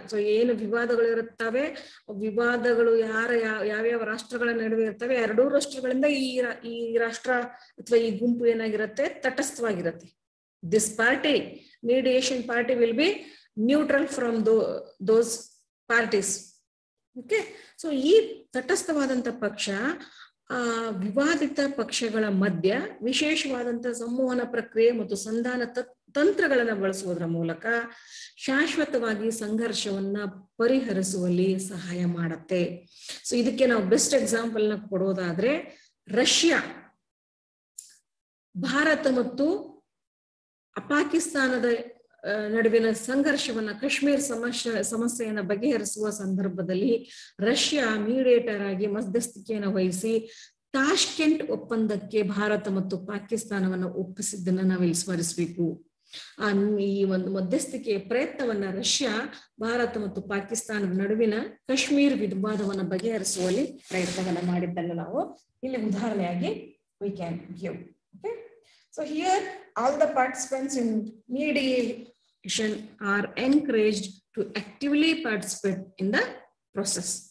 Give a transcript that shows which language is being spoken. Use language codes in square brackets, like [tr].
[kn] So ಏನು ವಿವಾದಗಳು ಇರುತ್ತವೆ, ವಿವಾದಗಳು ಯಾವ್ಯಾವ ರಾಷ್ಟ್ರಗಳ ನಡುವೆ ಇರ್ತವೆ, ಎರಡೂ ರಾಷ್ಟ್ರಗಳಿಂದ ಈ ರಾಷ್ಟ್ರ ಅಥವಾ ಈ ಗುಂಪು ಏನಾಗಿರುತ್ತೆ, ತಟಸ್ಥವಾಗಿರುತ್ತೆ. [en] This party, mediation party will be neutral from those parties. [kn] Okay, so ಈ ತಟಸ್ಥವಾದಂತ ಪಕ್ಷ ಆ ವಿವಾದಿತ ಪಕ್ಷಗಳ ಮಧ್ಯ ವಿಶೇಷವಾದಂತಹ ಸಂವಹನ ಪ್ರಕ್ರಿಯೆ ಮತ್ತು ಸಂಧಾನ ತಂತ್ರಗಳನ್ನ ಬಳಸುವುದರ ಮೂಲಕ ಶಾಶ್ವತವಾಗಿ ಸಂಘರ್ಷವನ್ನ ಪರಿಹರಿಸುವಲ್ಲಿ ಸಹಾಯ ಮಾಡುತ್ತೆ. ಸೊ ಇದಕ್ಕೆ ನಾವು ಬೆಸ್ಟ್ ಎಕ್ಸಾಂಪಲ್ ನ ಕೊಡೋದಾದ್ರೆ, ರಷ್ಯಾ ಭಾರತ ಮತ್ತು ಪಾಕಿಸ್ತಾನದ ನಡುವಿನ ಸಂಘರ್ಷವನ್ನ, ಕಾಶ್ಮೀರ್ ಸಮಸ್ಯೆಯನ್ನ ಬಗೆಹರಿಸುವ ಸಂದರ್ಭದಲ್ಲಿ ರಷ್ಯಾ ಮೀಡಿಯೇಟರ್ ಆಗಿ ಮಧ್ಯಸ್ಥಿಕೆಯನ್ನು ವಹಿಸಿ ತಾಷ್ಕೆಂಟ್ ಒಪ್ಪಂದಕ್ಕೆ ಭಾರತ ಮತ್ತು ಪಾಕಿಸ್ತಾನವನ್ನ ಒಪ್ಪಿಸಿದ್ದನ್ನ ನಾವಿಲ್ಲಿ ಸ್ಮರಿಸಬೇಕು. ಈ ಒಂದು ಮಧ್ಯಸ್ಥಿಕೆಯ ಪ್ರಯತ್ನವನ್ನ ರಷ್ಯಾ ಭಾರತ ಮತ್ತು ಪಾಕಿಸ್ತಾನದ ನಡುವಿನ ಕಾಶ್ಮೀರ್ ವಿವಾದವನ್ನ ಬಗೆಹರಿಸುವಲ್ಲಿ ಪ್ರಯತ್ನವನ್ನ ಮಾಡಿದ್ದನ್ನು ನಾವು ಇಲ್ಲಿ ಉದಾಹರಣೆಯಾಗಿ [en] we can give. Okay, so here all the participants in mediation are encouraged to actively participate in the process.